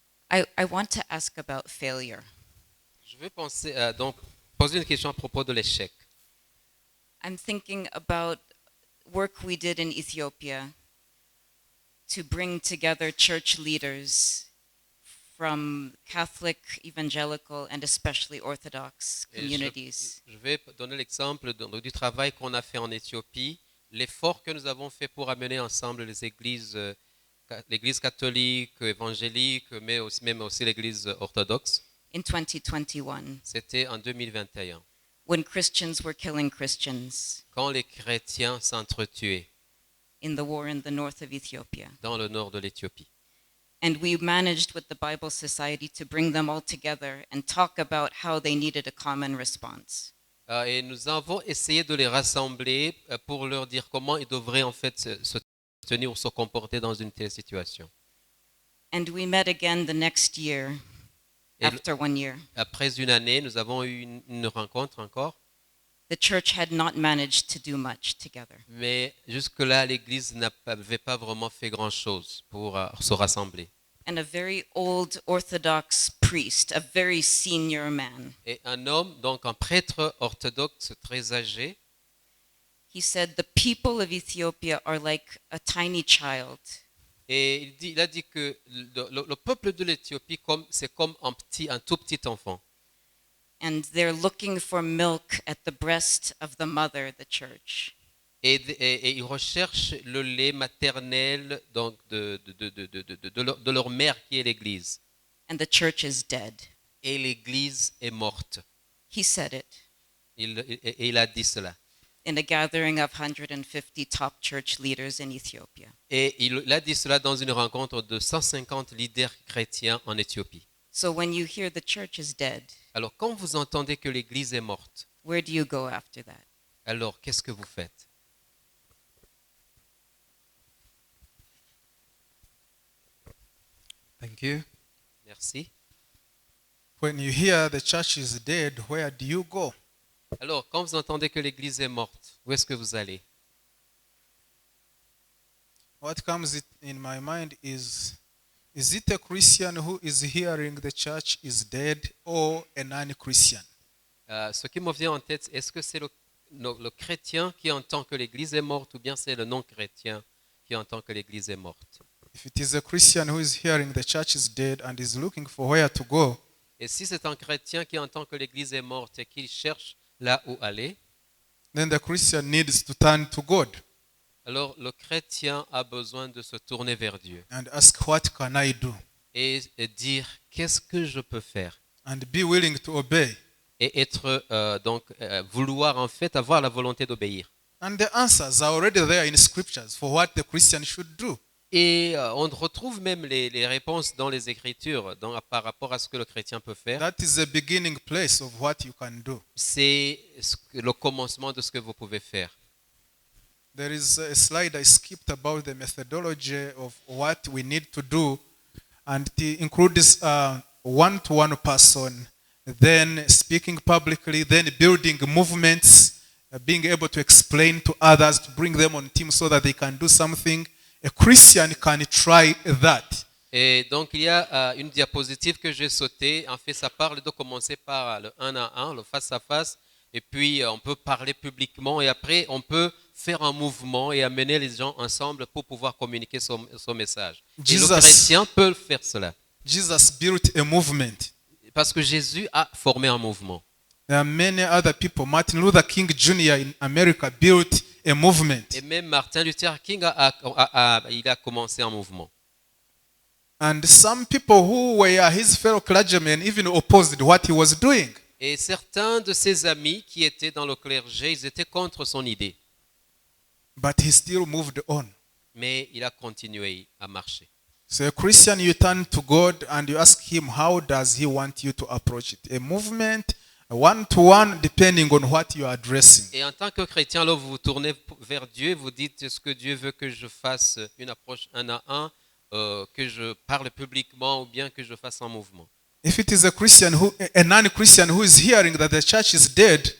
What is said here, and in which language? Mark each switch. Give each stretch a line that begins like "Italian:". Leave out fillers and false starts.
English: I want to ask about failure.
French: Je veux donc poser une question à propos de l'échec.
English: I'm thinking about work we did in Ethiopia to bring together church leaders from Catholic, evangelical, and especially Orthodox
French: Et
English: communities.
French: Je vais donner l'exemple du travail qu'on a fait en Éthiopie, l'effort que nous avons fait pour amener ensemble les églises, l'église catholique, évangélique, mais aussi, même aussi l'église orthodoxe.
English: In 2021,
French: C'était en 2021,
English: when Christians were killing Christians
French: quand les chrétiens s'entretuaient
English: in the war in the north of Ethiopia.
French: dans le nord de l'Éthiopie.
English: And we managed with the Bible Society to bring them all together and talk about how they needed a common response.
French: Et nous avons essayé de les rassembler pour leur dire comment ils devraient en fait se tenir ou se comporter dans une telle situation.
English: And we met again the next year,
French: Et
English: after 1 year.
French: après une année, nous avons eu une rencontre encore,
English: The church had not managed to do much together.
French: mais jusque-là, l'Église n'avait pas vraiment fait grand-chose pour se rassembler.
English: And a very old Orthodox priest, a very senior man,
French: Et un homme, donc un prêtre orthodoxe très âgé,
English: he said, "The people of Ethiopia are like a tiny child.
French: et il a dit que le peuple de l'Éthiopie, c'est comme un tout petit enfant.
English: And they're looking for milk at the breast of the mother, the church.
French: Et ils recherchent le lait maternel donc de leur mère qui est l'Église.
English: And the church is dead."
French: Et l'Église est morte.
English: He said it
French: Il a dit cela.
English: in a gathering of 150 top church leaders in Ethiopia.
French: Et il a dit cela dans une rencontre de 150 leaders chrétiens en Éthiopie.
English: So when you hear the church is dead,
French: Alors quand vous entendez que l'Église est morte,
English: where do you go after that?
French: alors qu'est-ce que vous faites?
English: Thank you.
French: Merci.
English: When you hear the church is dead, where do you go?
French: Alors quand vous entendez que l'Église est morte, où est-ce que vous allez?
English: What comes in my mind is it a Christian who is hearing the church is dead or a non-Christian?
French: Ce qui me vient en tête, est-ce que c'est le chrétien qui entend que l'Église est morte ou bien c'est le non-chrétien qui entend que l'Église est morte?
English: If it is a Christian who is hearing the church is dead and is looking for where to go,
French: Et si c'est un chrétien qui entend que l'Église est morte et qu'il cherche là où aller,
English: then the Christian needs to turn to God
French: alors le chrétien a besoin de se tourner vers Dieu
English: and ask, what can I do?
French: et dire qu'est-ce que je peux faire
English: And be willing to obey.
French: et être vouloir en fait avoir la volonté d'obéir.
English: And the answers are already there in scriptures for what the Christian should do.
French: Et on retrouve même les réponses dans les Écritures par rapport à ce que le chrétien peut faire.
English: That is the beginning place of what you can do.
French: C'est le commencement de ce que vous pouvez faire.
English: There is a slide I skipped about the methodology of what we need to do, and it includes one-to-one person, then speaking publicly, then building movements, being able to explain to others, to bring them on team so that they can do something. A Christian can try that.
French: Et donc, il y a une diapositive que j'ai sautée. En fait, ça parle de commencer par le 1 à 1, le face à face. Et puis, on peut parler publiquement. Et après, on peut faire un mouvement et amener les gens ensemble pour pouvoir communiquer son message. Et le chrétien peut faire cela.
English: Jesus built a movement.
French: Parce que Jésus a formé un mouvement.
English: There are many other people. Martin Luther King Jr. in America built a movement.
French: Et même Martin Luther King il a commencé un mouvement.
English: And some people who were his fellow clergymen even opposed what he was doing.
French: Et certains de ses amis qui étaient dans le clergé, ils étaient contre son idée.
English: But he still moved on.
French: Mais il a continué à marcher.
English: So a Christian, you turn to God and you ask him, how does he want you to approach it? A movement, a one-to-one, depending on what you are addressing.
French: Et en tant que chrétien, là, vous vous tournez vers Dieu, vous dites, est-ce que Dieu veut que je fasse une approche 1 à 1, que je parle publiquement ou bien que je fasse un mouvement?
English: If it is a non-Christian who is hearing that the church is dead,